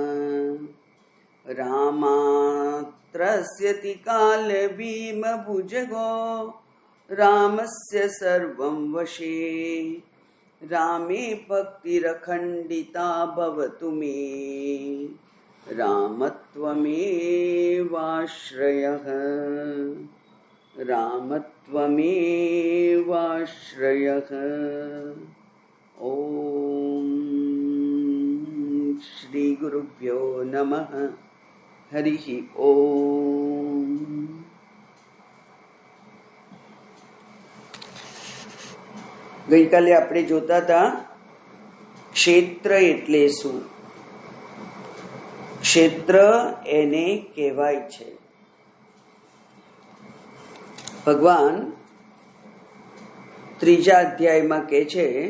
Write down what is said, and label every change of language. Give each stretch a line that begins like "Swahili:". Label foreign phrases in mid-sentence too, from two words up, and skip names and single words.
Sanskrit: रामात्रस्यति कालभीमभुजगो रामस्य सर्वं वशे रामे भक्तिरखण्डिता भवतु मे रामत्वमेवाश्रयः रामत्वमेवाश्रयः। ओम श्री गुरुभ्यो नमः। हरिः ओम।
Gujarati: ગઈકાલે આપણે જોતા હતા ક્ષેત્ર એટલે શું. ક્ષેત્ર એને કહેવાય છે. ભગવાન ત્રીજા અધ્યાયમાં કહે છે